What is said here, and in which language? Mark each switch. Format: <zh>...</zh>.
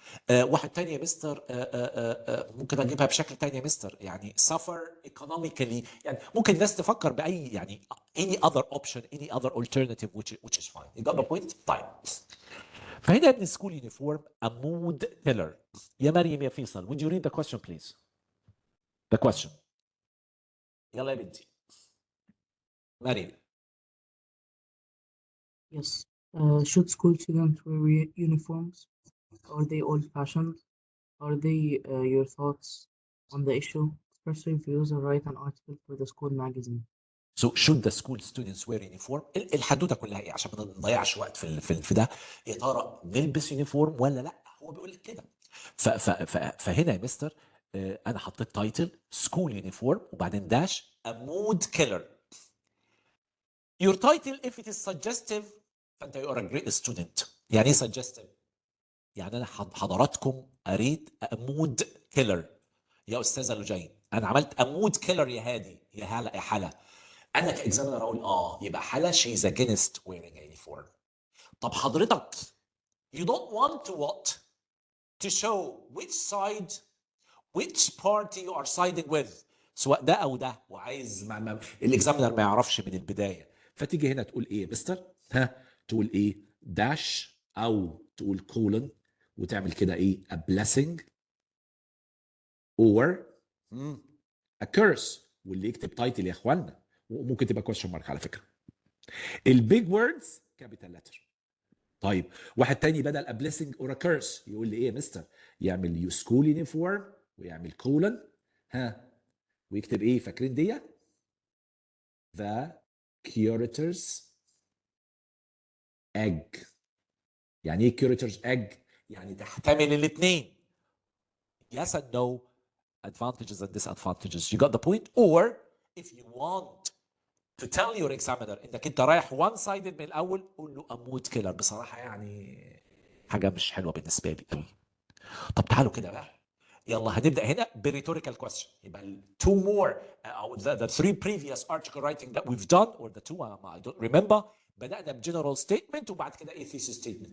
<ar>واحد تاني يا مستر ممكن اجيبها بشكل تاني يا مستر، يعني</ar> <en>suffer economically،</en> <ar>يعني ممكن الناس تفكر باي يعني</ar> <en>any other option any other alternative which is fine. You got the point؟</en> <ar>طيب فهنا يا ابن سكول يونيفورم</ar> <en>a mood killer.</en> <ar>يا مريم يا فيصل</ar> <en>would you read the question please؟</en> <ar>the question. يلا يا بنتي مريم.</ar> <en>Yes. Should school students wear uniforms? Are they old-fashioned? Are they your thoughts on the issue? Express your views and write an article for the school magazine. So should the school students wear uniform؟</en> <ar>الحدوته كلها ايه عشان ما نضيعش وقت في ده، يا ترى نلبس يونيفورم ولا لا؟ هو بيقول لك كده. فهنا يا مستر انا حطيت تايتل سكول يونيفورم وبعدين داش</ar> <en>a mood killer. Your title if it is suggestive</en> <ar>فانت</ar> <en>you are a great student.</en> <ar>يعني ايه suggestive؟ يعني انا حضراتكم قريت</ar> <en>a mood killer</en> <ar>يا استاذه لجين، انا عملت a mood killer يا هادي يا هلا يا حلا. انا كاكزامينر اقول يبقى حلا</ar> <en>she's against wearing a uniform.</en> <ar>طب حضرتك</ar> <en>you don't want to what? To show which side which party you are siding with،</en> <ar>سواء ده او ده، وعايز الاكزامينر ما يعرفش من البدايه. فتيجي هنا تقول ايه يا مستر؟ تقول ايه؟ داش او تقول كولن وتعمل كده ايه؟</ar> <en>a blessing or a curse.</en> <ar>واللي يكتب تايتل يا اخوانا وممكن تبقى question mark على فكره. البيج ووردز كابيتال لتر. طيب واحد تاني بدل</ar> <en>a blessing or a curse</en> <ar>يقول لي ايه يا مستر؟ يعمل يو سكول يونيفورم ويعمل كولن ويكتب ايه؟ فاكرين دي؟</ar> <en>the curator's egg.</en> <ar>يعني ايه curator's egg؟ يعني تحتمل الاثنين</ar> <en>yes and no, advantages and disadvantages. You got the point? Or if you want to tell your examiner</en> <ar>انك انت رايح</ar> <en>one sided</en> <ar>من الاول قول له</ar> <en>a mood killer.</en> <ar>بصراحه يعني حاجه مش حلوه بالنسبه لي قوي. طب تعالوا كده بقى يلا هنبدا هنا بريتوريكال question.</ar> <en>يبقى two more the three previous article writing that we've done or the two I don't remember</en> <ar>بدانا بجنرال ستيتمنت وبعد كده ايه</ar> <en>thesis statement.</en>